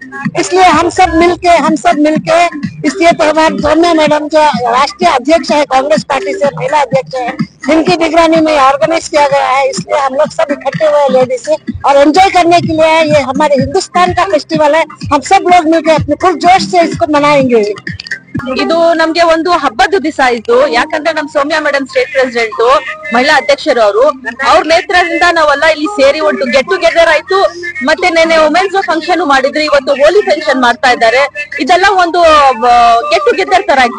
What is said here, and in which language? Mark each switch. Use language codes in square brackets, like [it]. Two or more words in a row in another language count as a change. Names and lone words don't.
[hi] इसलिए हम सब मिलके इसलिए त्योहार सौम्या मैडम जो राष्ट्रीय अध्यक्ष है कांग्रेस पार्टी से, महिला अध्यक्ष है, इनकी निगरानी में ऑर्गेनाइज किया गया है। इसलिए हम लोग सब इकट्ठे हुए लेडीज से और एंजॉय करने के लिए है। ये हमारे हिंदुस्तान का फेस्टिवल है, हम सब लोग मिलकर अपने फुल जोश से इसको मनाएंगे। [kn] ಇದು ನಮ್ಗೆ ಒಂದು ಹಬ್ಬದ ದಿವಸ ಆಯ್ತು, ಯಾಕಂದ್ರೆ ನಮ್ ಸೌಮ್ಯ ಮೇಡಮ್ [en] state president [kn] ಮಹಿಳಾ ಅಧ್ಯಕ್ಷರು ಅವ್ರ ನೇತೃತ್ವದಿಂದ ನಾವೆಲ್ಲ ಇಲ್ಲಿ ಸೇರಿ ಒಂದು [en] get together [kn] ಆಯ್ತು. ಮತ್ತೆ ನೆನೆ [en] women's function [kn] ಮಾಡಿದ್ರು, ಇವತ್ತು ಹೋಲಿ ಫಂಕ್ಷನ್ ಮಾಡ್ತಾ ಇದ್ದಾರೆ. ಇದೆಲ್ಲ ಒಂದು [en] get together [kn] ತರ ಐತೆ.